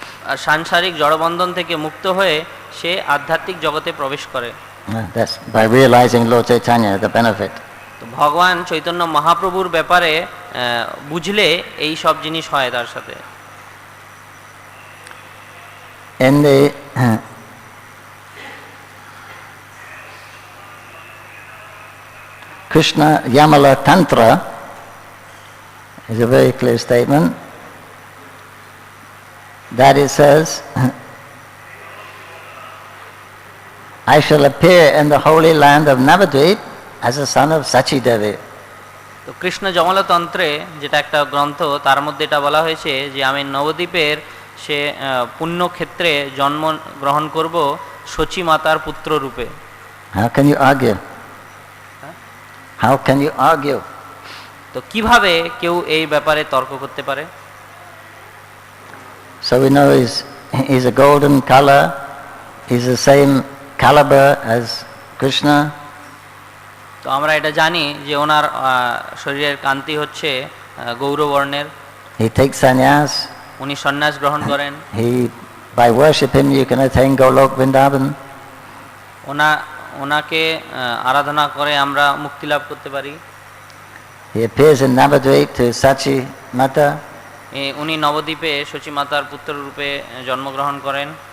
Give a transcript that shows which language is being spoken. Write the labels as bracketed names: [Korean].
[Bangla] আর সাংসারিক জড়বন্ধন থেকে মুক্ত হয়ে সে আধ্যাত্মিক জগতে প্রবেশ করে। [English] That's by realizing Lord Chaitanya, the benefit. [Bangla] তো ভগবান চৈতন্য মহাপ্রভুর ব্যাপারে বুঝলে এই সব জিনিস হয় তার সাথে। [English] In the Krishna Yamala Tantra is a very clear statement that it says, I shall appear in the holy land of Navadvip as a son of Sachi Devi. [Bangla] তো কৃষ্ণ যমলতন্ত্রে যেটা একটা গ্রন্থ, তার মধ্যে এটা বলা হয়েছে যে আমি নবদ্বীপের সে পুণ্য ক্ষেত্রে জন্ম গ্রহণ করব সচী মাতার পুত্র রূপে। [English] How can you argue? How can you argue? [Bangla] তো কিভাবে কেউ এই ব্যাপারে তর্ক করতে পারে? [English] So we know he's a golden color, he's the same caliber as Krishna. [Bangla] তো আমরা এটা জানি যে ওনার শরীরের কান্তি হচ্ছে গৌরবর্ণের। [English] He takes sannyas. [Bangla] উনি সন্ন্যাস গ্রহণ করেন। [English] By worship him you can attain Golok Vrindavan. [Bangla] ওনাকে আরাধনা করে আমরা মুক্তি লাভ করতে পারি। [English] He appears in Navadvip to Sachi Mata. [Bangla] উনি নবদ্বীপে সচী মাতার পুত্র রূপে জন্মগ্রহণ করেন।